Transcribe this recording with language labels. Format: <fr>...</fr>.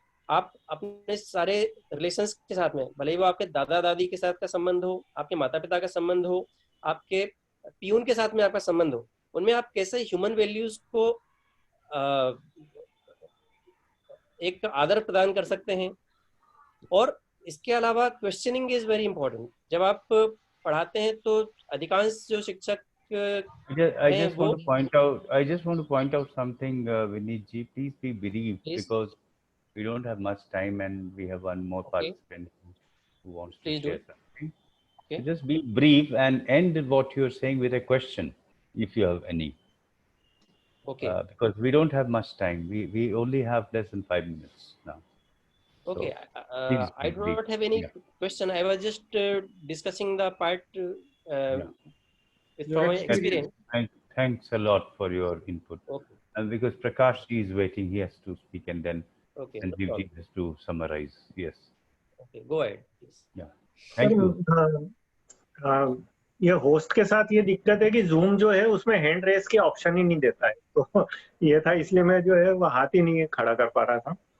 <hi>आप अपने सारे रिलेशंस के साथ में, भले ही वो आपके दादा दादी के साथ का संबंध हो, आपके माता पिता का संबंध हो, आपके पियून के साथ में आपका संबंध हो, उनमें आप कैसे ह्यूमन वैल्यूज को एक आदर प्रदान कर सकते हैं। और इसके अलावा</hi> <en>Questioning is very important.</en> <hi>जब आप पढ़ाते हैं तो अधिकांश जो शिक्षक</hi> <en>I just want to point out something, Vineet ji. Please be brief, because we don't have much time and we have one more participant who wants to share something. So just be brief and end what you're saying with a question, if you have any. Okay. Because we don't have much time. We only have less than 5 minutes now. Okay, so, I do not have any question. I was just discussing the part from my experience. Thanks a lot for your input. Okay. And because Prakash is waiting, he has to speak, and then Sanjeev ji has to summarize. Yes. Okay, go ahead, please. Yeah. Thank you.</en> <hi>ये host के साथ ये दिक्कत है कि zoom जो है उसमें हैंड रेस के ऑप्शन ही नहीं देता है, तो ये था, इसलिए मैं जो है वो हाथ ही नहीं खड़ा कर पा रहा था।</hi>